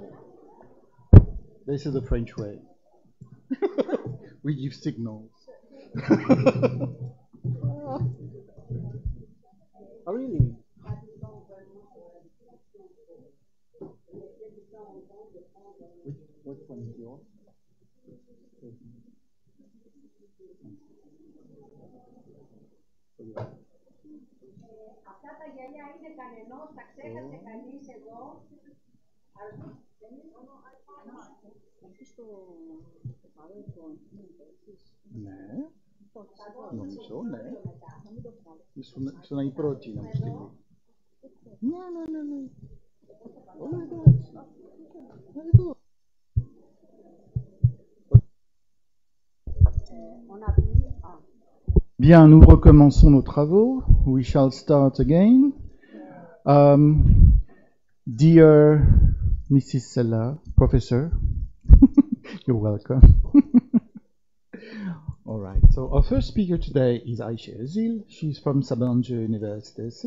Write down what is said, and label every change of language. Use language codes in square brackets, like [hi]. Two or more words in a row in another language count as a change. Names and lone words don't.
[en] This is the French way. We give signals. Oh, really? Which one is yours? [el] Αυτά τα γυαλιά είναι κανενός, τα ξέχασε κανείς εδώ. Ναι, νομίζω, ναι. Ήσουν η πρώτη να μου στείλει. Ναι. Όλα εντάξει. Εδώ. [fr] Bien, nous recommençons nos travaux. [en] We shall start again. Dear Mrs. Sella, Professor, you're welcome. All right, so our first speaker today is Ayşe Özil. She's from Sabancı Üniversitesi.